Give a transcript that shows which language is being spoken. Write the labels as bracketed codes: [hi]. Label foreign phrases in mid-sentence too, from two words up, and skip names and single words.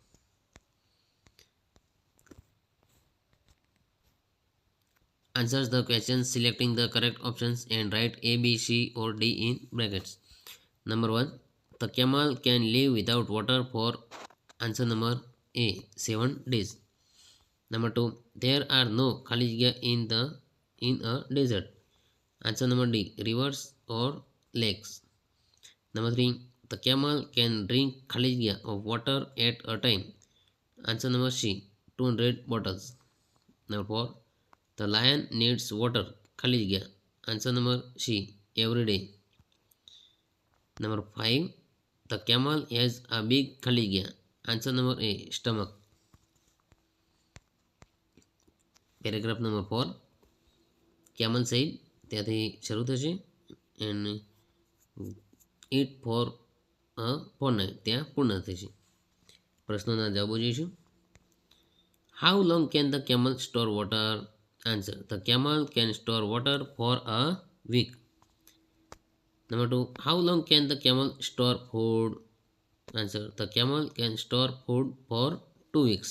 [en] Answers the questions selecting the correct options and write A, B, C or D in brackets. Number 1, the camel can live without water for. Answer number A, 7 days. Number 2, there are no [gu] ખાલી જગ્યા [en] in a desert. Answer number D, rivers or lakes. Number 3, the camel can drink [gu] ખાલી જગ્યા [en] of water at a time. Answer number C, 200 bottles. Number 4, the lion needs water [gu] ખાલી જગ્યા [en] Answer number C, every day. Number 5. The camel has a big caligula. Answer number A, stomach. Paragraph number 4. Camel said, [gu] ત્યાંથી શરૂ થશે [en] and eat for a fortnight, [gu] ત્યાં પૂર્ણ થશે. પ્રશ્નોના જવાબો જોઈશું. [en] How long can the camel store water? Answer. The camel can store water for a week. Number 2. How long can the camel store food? Answer. The camel can store food for 2 weeks.